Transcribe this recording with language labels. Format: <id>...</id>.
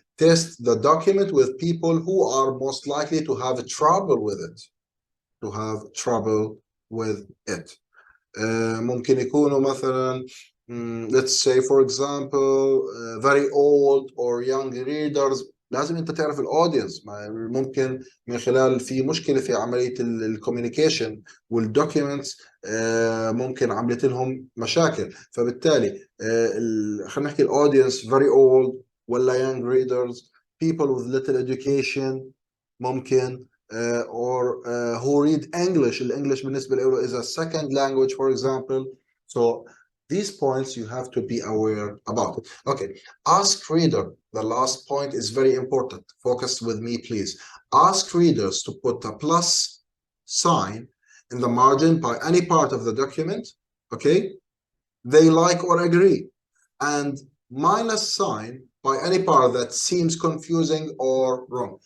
<en>Test the document with people who are most likely to have trouble with it. To have trouble with it.</en> <ar>ممكن يكونوا مثلا</ar> <en>let's say for example very old or young readers.</en> <ar>لازم انت تعرف الاودينس. ممكن من خلال في مشكله في عمليه الكوميونيكيشن والدوكيومنتس ممكن عملت لهم مشاكل، فبالتالي خلينا نحكي الاودينس</ar> <en>very old</en> <ar>ولا</ar> <en>young readers, people with little education</en> <ar>ممكن</ar> <en>or who read English.</en> <ar>الانجليش بالنسبه له</ar> <en>is a second language for example. So these points you have to be aware about it. Okay, ask reader. The last point is very important. Focus with me, please. Ask readers to put a plus sign in the margin by any part of the document, okay, they like or agree, and minus sign by any part that seems confusing or wrong.</en>